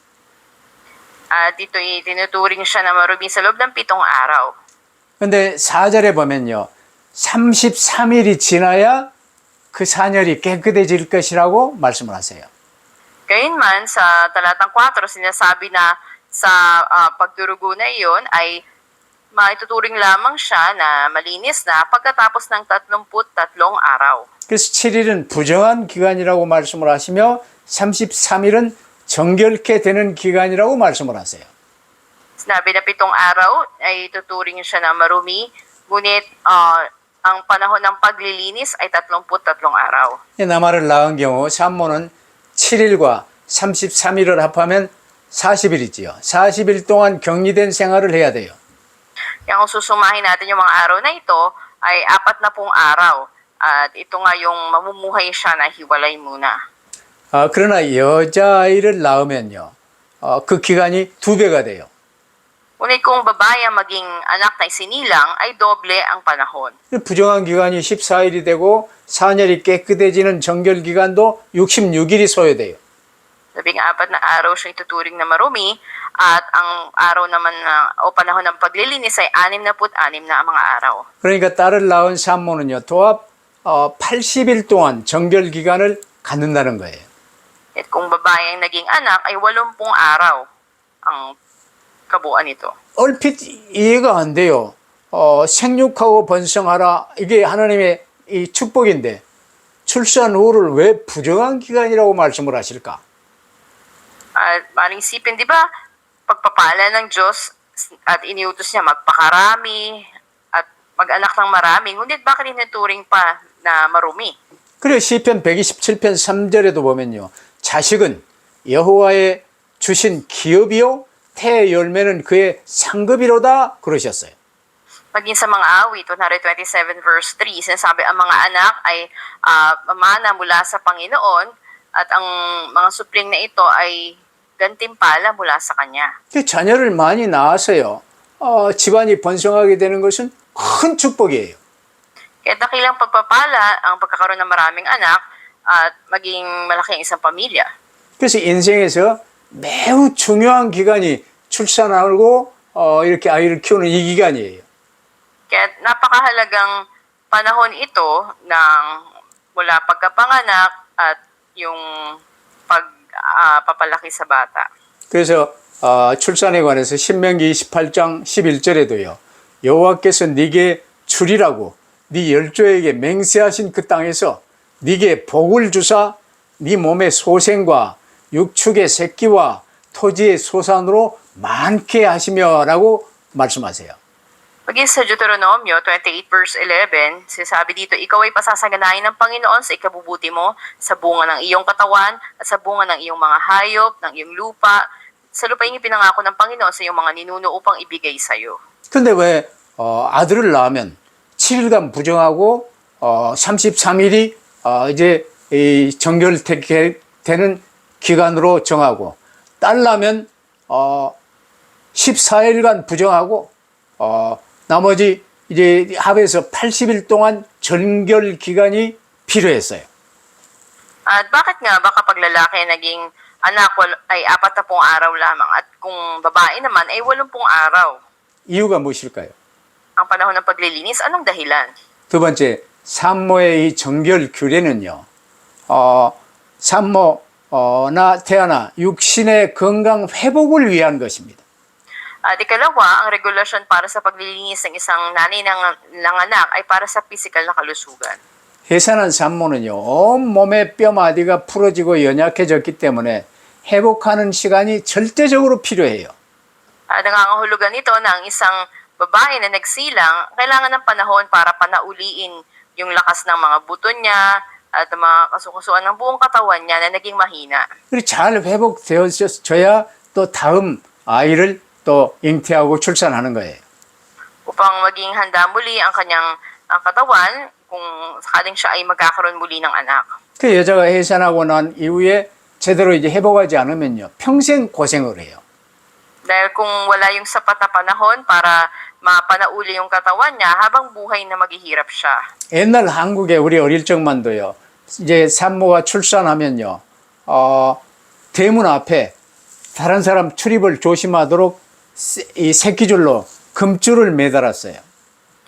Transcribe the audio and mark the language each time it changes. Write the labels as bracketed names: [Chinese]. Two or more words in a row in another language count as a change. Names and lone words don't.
[Filipino] At ito'y tinuturing siya na marumi sa loob ng 7 araw. [Korean] 근데 4절에 보면요. 33일이 지나야 그 산열이 깨끗해질 것이라고 말씀을 하세요. [Filipino] Gayunman, sa talatang 4, sinasabi na sa pagdurugo na iyon ay maituturing lamang siya na malinis na pagkatapos ng 33 araw. [Korean] 그래서 7일은 부정한 기간이라고 말씀을 하시며 33일은 정결케 되는 기간이라고 말씀을 하세요. [Filipino] Sinabi na 7 araw ay tuturing siya na marumi, ngunit ang panahon ng paglilinis ay 33 araw. [Korean] 나마를 낳은 경우 산모는 7일과 33일을 합하면 40일이지요. 40일 동안 격리된 생활을 해야 돼요. [Filipino] Kaya kung susumahin natin yung mga araw na ito, ay 40 araw. At ito nga yung mamumuhay siya na hiwalay muna. [Korean] 그러나 여자아이를 낳으면요. 그 기간이 2배가 돼요. [Filipino] Ngunit kung babae ang maging anak na isinilang, ay doble ang panahon. [Korean] 부정한 기간이 14일이 되고 산열이 깨끗해지는 정결 기간도 66일이 소요돼요. [Filipino] 14 na araw siya ituturing na marumi at ang araw naman o panahon ng paglilinis ay 66 na ang mga araw. [Korean] 그러니까 딸을 낳은 산모는요. 도합 80일 동안 정결 기간을 갖는다는 거예요. [Filipino] At kung babae ang naging anak ay 80 araw ang kabuuan nito. [Korean] 얼핏 이해가 안 돼요. 생육하고 번성하라 이게 하나님의 이 축복인데 출산 후를 왜 부정한 기간이라고 말씀을 하실까? [Filipino] At maring isipin, di ba, pagpapala ng Diyos at iniutos niya magpakarami at mag-anak ng marami, ngunit bakit inuturing pa na marumi? [Korean] 그래 시편 127편 3절에도 보면요. 자식은 여호와의 주신 기업이요 태의 열매는 그의 상급이로다 그러셨어요. [Filipino] Maging sa mga awit, 127 verse 3, sinasabi ang mga anak ay mamana mula sa Panginoon at ang mga supling na ito ay gantimpala mula sa Kanya. [Korean] 자녀를 많이 낳아서요. 집안이 번성하게 되는 것은 큰 축복이에요. [Filipino] Kaya dakilang pagpapala ang pagkakaroon ng maraming anak at maging malaki ang isang pamilya. [Korean] 그래서 인생에서 매우 중요한 기간이 출산하고 이렇게 아이를 키우는 이 기간이에요. [Filipino] Kaya napakahalagang panahon ito ng mula pagkapanganak at yung pagpapalaki sa bata. [Korean] 그래서 출산에 관해서 신명기 28장 11절에도요. 여호와께서 네게 주리라고 네 열조에게 맹세하신 그 땅에서 네게 복을 주사 네 몸의 소생과 육축의 새끼와 토지의 소산으로 많게 하시며라고 말씀하세요. [Filipino] Maging sa Deuteronomio 28 verse 11, sinasabi dito, ikaw ay pasasaganahin ng Panginoon sa ikabubuti mo, sa bunga ng iyong katawan, at sa bunga ng iyong mga hayop, ng iyong lupa, sa lupaing ipinangako ng Panginoon sa iyong mga ninuno upang ibigay sa iyo. [Korean] 근데 왜 아들을 낳으면 7일간 부정하고 33일이 이제 이 정결되는 기간으로 정하고 딸 낳으면 14일간 부정하고 나머지 이제 합해서 80일 동안 정결 기간이 필요했어요. [Filipino] At bakit nga ba kapag lalaki naging anak ay 40 araw lamang at kung babae naman ay 80 araw? [Korean] 이유가 무엇일까요? [Filipino] Ang panahon ng paglilinis, anong dahilan? [Korean] 두 번째, 산모의 이 정결 규례는요. 산모나 태아나 육신의 건강 회복을 위한 것입니다. [Filipino] At ikalawa, ang regulasyon para sa paglilinis ng isang nanay ng anak ay para sa physical na kalusugan. [Korean] 해산한 산모는요, 온몸의 뼈마디가 풀어지고 연약해졌기 때문에 회복하는 시간이 절대적으로 필요해요. [Filipino] At nangangahulugan nito na ang isang babae na nagsilang, kailangan ng panahon para panauliin yung lakas ng mga buto niya at mga kasukusuan ng buong katawan niya na naging mahina. [Korean] 그리고 잘 회복되어져야 또 다음 아이를 또 잉태하고 출산하는 거예요. [Filipino] Upang maging handa muli ang kanyang katawan kung sakaling siya ay magkakaroon muli ng anak. [Korean] 그 여자가 해산하고 난 이후에 제대로 이제 회복하지 않으면요, 평생 고생을 해요. [Filipino] Dahil kung wala yung sapat na panahon para mapanauli yung katawan niya, habang buhay na maghihirap siya. [Korean] 옛날 한국에 우리 어릴 적만도요, 이제 산모가 출산하면요, 대문 앞에 다른 사람 출입을 조심하도록 이 새끼줄로 금줄을 매달았어요.